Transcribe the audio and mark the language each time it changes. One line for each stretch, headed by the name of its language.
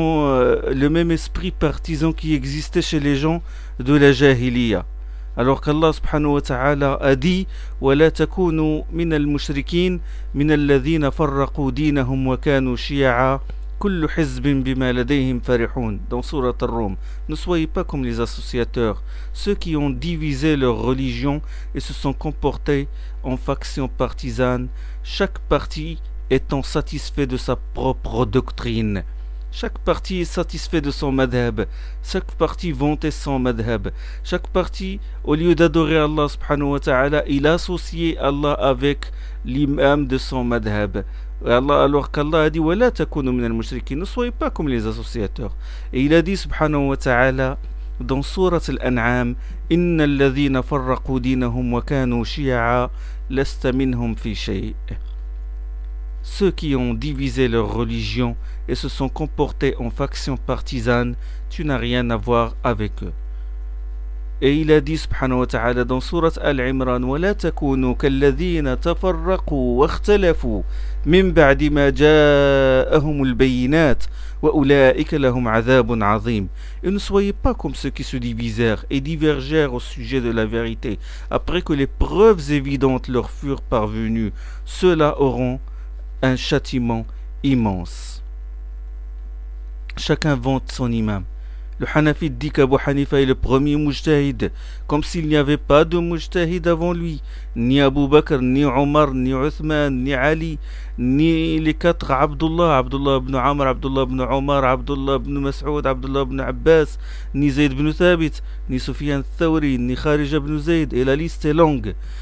French: Le même esprit partisan qui existait chez les gens de la jahiliya. Alors qu'Allah subhanahu wa ta'ala a dit:
Arabic: وَلَا تَكُونُوا مِنَ الْمُشْرِكِينَ مِنَ الَّذِينَ فَرَّقُوا دِينَهُمْ وَكَانُوا شِيَعًا كُلُّ حِزْبٍ بِمَا لَدَيْهِمْ فَرِحُونَ.
French: Dans sourate Ar-Rum: ne soyez pas comme les associateurs, ceux qui ont divisé leur religion et se sont comportés en faction partisane, chaque parti étant satisfait de sa propre doctrine. Chaque parti est satisfait de son madhab. Chaque parti vantait son madhab. Chaque parti, au lieu d'adorer Allah subhanahu wa ta'ala, il associait Allah avec l'imam de son madhab. Alors qu'Allah a dit:
Arabic: وَلَا تَكُونُوا مِنَ الْمُشْرِكِينَ,
French: ne soyez pas comme les associateurs. Et il a dit subhanahu wa ta'ala dans sourate Al-An'am:
Arabic: إِنَّ الَّذِينَ فَرَّقُوا دِينَهُمْ وَكَانُوا شِيَعًا لَسْتَ مِنْهُمْ فِي شَيْءٍ.
French: Ceux qui ont divisé leur religion et se sont comportés en faction partisane, tu n'as rien à voir avec eux. Et il a dit subhanahu wa ta'ala dans sourate Al-Imran:
Arabic: وَلَا تَكُونُوا كَالَّذِينَ تَفَرَّقُوا وَاخْتَلَفُوا مِنْ بَعْدِ مَا جَاءَهُمُ الْبَيِّنَاتِ وَأُولَٰئِكَ لَهُمْ عَذَابٌ عَظِيمٌ.
French: Et ne soyez pas comme ceux qui se divisèrent et divergèrent au sujet de la vérité après que les preuves évidentes leur furent parvenues. Ceux-là auront un châtiment immense. Chacun vante son imam. Le Hanafite dit qu'Abu Hanifa est le premier mujtahid, comme s'il n'y avait pas de mujtahid avant lui, ni Abu Bakr, ni Omar, ni Uthman, ni Ali, ni les quatre Abdullah, Abdullah ibn Amr, Abdullah ibn Omar, Abdullah ibn Mas'ud, Abdullah ibn Abbas, ni Zayd ibn Thabit, ni Sufyan al-Thawri, ni Kharija ibn Zayd, et la liste est longue.